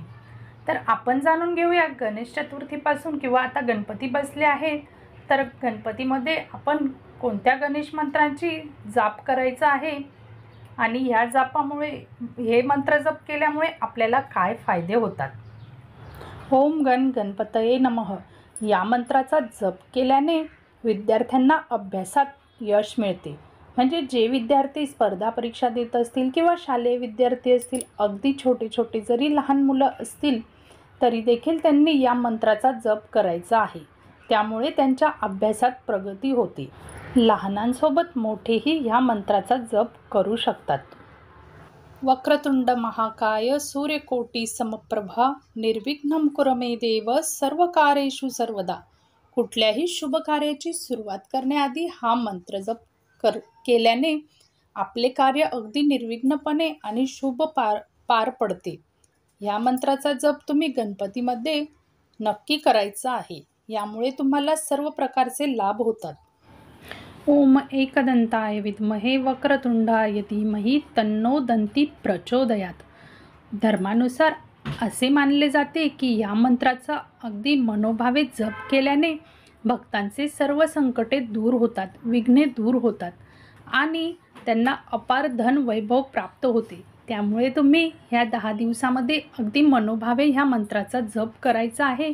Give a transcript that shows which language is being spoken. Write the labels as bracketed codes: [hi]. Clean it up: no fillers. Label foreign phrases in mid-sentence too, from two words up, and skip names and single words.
[mr] तर आपण जाणून घेऊया गणेश चतुर्थीपासून किंवा आता गणपती बसले आहेत तर गणपतीमध्ये आपण कोणत्या गणेश मंत्रांची जाप करायचा आहे आणि ह्या जापामुळे हे मंत्र जप केल्यामुळे आपल्याला काय फायदे होतात. [sa] ओम गण गणपतये नमः [mr] या मंत्राचा जप केल्याने विद्यार्थ्यांना अभ्यासात यश मिळते. म्हणजे जे विद्यार्थी स्पर्धा परीक्षा देत असतील किंवा शालेय विद्यार्थी असतील, अगदी छोटे छोटे जरी लहान मुलं असतील तरी देखील त्यांनी या मंत्राचा जप करायचा आहे. त्यामुळे त्यांच्या अभ्यासात प्रगती होते. लहानांसोबत मोठेही या मंत्राचा जप करू शकतात. [sa] वक्रतुंड महाकाय सूर्यकोटी समप्रभा निर्विघ्नं कुरु मे देव सर्व कार्येषु सर्वदा. [mr] कुठल्याही शुभ कार्याची सुरुवात करण्याआधी हा मंत्र जप केल्याने आपले कार्य अगदी निर्विघ्नपणे आणि शुभ पार पडते. या मंत्राचा जप तुम्ही गणपतीमध्ये नक्की करायचा आहे. यामुळे तुम्हाला सर्व प्रकारचे लाभ होतात. [sa] ओम एकदंताय विद्महे वक्रतुंडाय धीमहि तन्नो दंती प्रचोदयात. [mr] धर्मानुसार असे मानले जाते की या मंत्राचा अगदी मनोभावे जप केल्याने भक्तांचे सर्व संकटे दूर होतात, विघ्ने दूर होतात आणि त्यांना अपार धन वैभव प्राप्त होते. त्यामुळे तुम्ही ह्या 10 दिवसामध्ये अगदी मनोभावे ह्या मंत्राचा जप करायचा आहे.